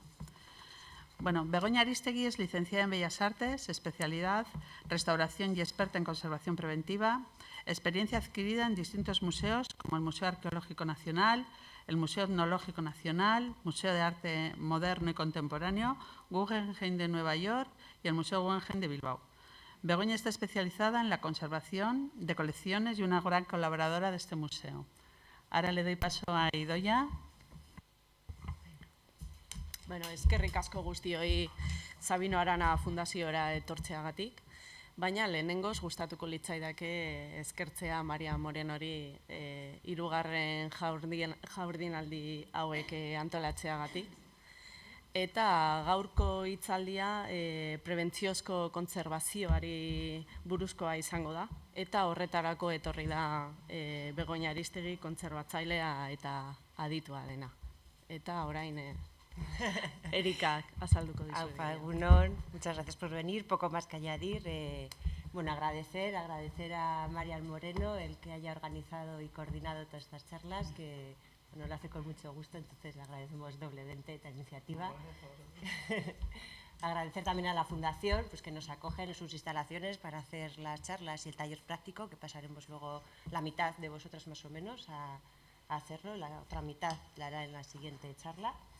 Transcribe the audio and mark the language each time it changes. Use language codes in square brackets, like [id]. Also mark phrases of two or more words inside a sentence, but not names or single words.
[es] Bueno, Begoña Aristegui es licenciada en Bellas Artes, especialidad Restauración y experta en conservación preventiva, experiencia adquirida en distintos museos como el Museo Arqueológico Nacional, el Museo Etnológico Nacional, Museo de Arte Moderno y Contemporáneo, Guggenheim de Nueva York y el Museo Guggenheim de Bilbao. Begoña está especializada en la conservación de colecciones y una gran colaboradora de este museo. Ahora le doy paso a Idoia. [eu] Bueno, eskerrik asko guztioi Sabino Arana Fundaziora etortzeagatik, baina lehenengoz gustatuko litzaidake eskertzea Maria Morenori hirugarren jardunaldi hauek antolatzeagatik. Eta gaurko hitzaldia prebentziozko kontserbazioari buruzkoa izango da, eta horretarako etorri da Begoña Aristegui kontserbatzailea eta aditua dena. Eta orain Erika azalduko dizu. Aupa, egunon, [es] muchas gracias por venir. Poco más que añadir. Bueno, agradecer a María Moreno el que haya organizado y coordinado todas estas charlas, que bueno, lo hace con mucho gusto, entonces le agradecemos doblemente esta iniciativa. Agradecer también a la Fundación, pues, que nos acoge en sus instalaciones para hacer las charlas y el taller práctico, que pasaremos luego la mitad de vosotras más o menos a hacerlo, la otra mitad la hará en la siguiente charla.